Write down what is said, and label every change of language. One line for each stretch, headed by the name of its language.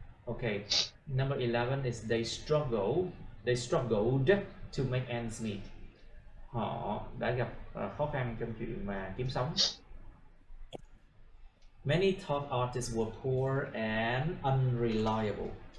English: Okay, number 11 is they struggled to make ends meet.
Vietnamese: Họ đã gặp khó khăn trong chuyện mà kiếm sống.
English: Many top artists were poor and unreliable.